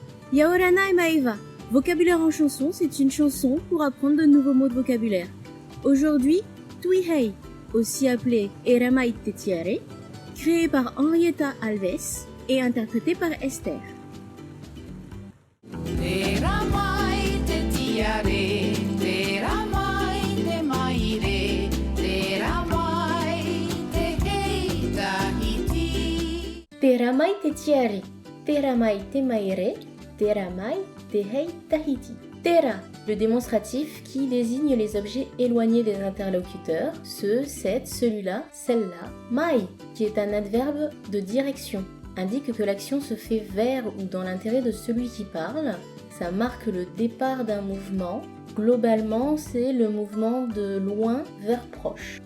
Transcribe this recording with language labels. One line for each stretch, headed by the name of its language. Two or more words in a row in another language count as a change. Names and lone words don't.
French: Yaorana et Maeva. Vocabulaire en chanson, c'est une chanson pour apprendre de nouveaux mots de vocabulaire. Aujourd'hui, Tuihei, aussi appelé
Tahitian: Eramai te Tiare,
French: créé par Henrietta Alves et interprété par Esther.
Tahitian: Eramai te tiare, eramai te maire, eramai te hei Tahiti. Teramai te tiare, teramai te maire, teramai te hei Tahiti.
French: Tera, le démonstratif qui désigne les objets éloignés des interlocuteurs, ce, cette, celui-là, celle-là. Mai, qui est un adverbe de direction, indique que l'action se fait vers ou dans l'intérêt de celui qui parle. Ça marque le départ d'un mouvement. Globalement, c'est le mouvement de loin vers proche.